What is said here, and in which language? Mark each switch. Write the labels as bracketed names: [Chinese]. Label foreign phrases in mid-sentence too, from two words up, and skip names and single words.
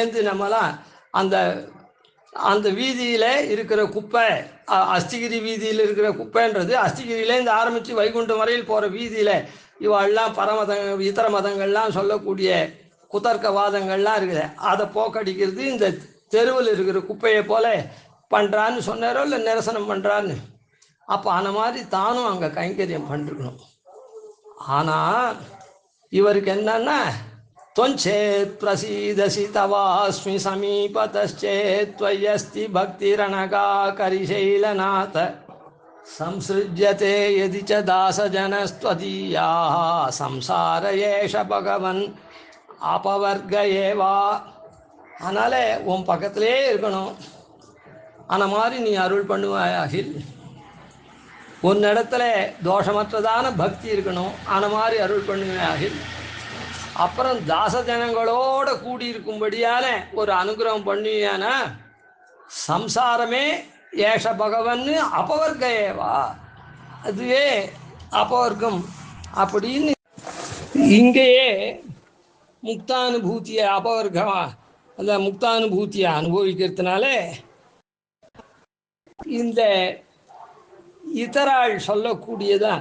[Tamil] இங்கேருந்து நம்மலாம் அந்த அந்த வீதியில் இருக்கிற குப்பை, அஸ்திகிரி வீதியில் இருக்கிற குப்பைன்றது அஸ்திகிரியிலேருந்து ஆரம்பித்து வைகுண்டம் வரையில் போகிற வீதியில் இவெல்லாம் இதர மதங்கள்லாம் சொல்லக்கூடிய குதர்க்கவாதங்கள்லாம் இருக்குது. அதை போக்கடிக்கிறது இந்த தெருவில் இருக்கிற குப்பையை போல பண்ணுறான்னு சொன்னாரோ இல்லை நிரசனம் பண்ணுறான்னு. அப்போ அந்த மாதிரி தானும் அங்கே கைங்கரியம் பண்ணிருக்கணும். ஆனால் இவருக்கு என்னன்னா, [Sanskrit] त्वञ्चेत् प्रसीदसि तवास्मि समीपतश्चेत् त्वय्यस्ति भक्तिरनगा करिशैलनाथ संसृज्यते यदि च दासजनस्त्वदीयाः संसार एष भगवन् अपवर्ग एवा. [Tamil] அதனால் உன் பக்கத்திலே இருக்கணும். அந்த மாதிரி நீ அருள் பண்ணுவாயாகில். உன்னிடத்துல தோஷமற்றதான பக்தி இருக்கணும். அந்த மாதிரி அருள் பண்ணுவாயாகில். அப்புறம் தாசஜனங்களோட கூடியிருக்கும்படியான ஒரு அனுகிரகம் பண்ணுவியானா சம்சாரமே [Sanskrit] एष भगवन् अपवर्ग एव, [Tamil] அதுவே அபவர்க்கம் அப்படின்னு இங்கேயே முக்தானுபூத்தியை அபவர்க்கமா அந்த முக்தானுபூத்தியை அனுபவிக்கிறதுனால இந்த இதரால் சொல்லக்கூடியதான்.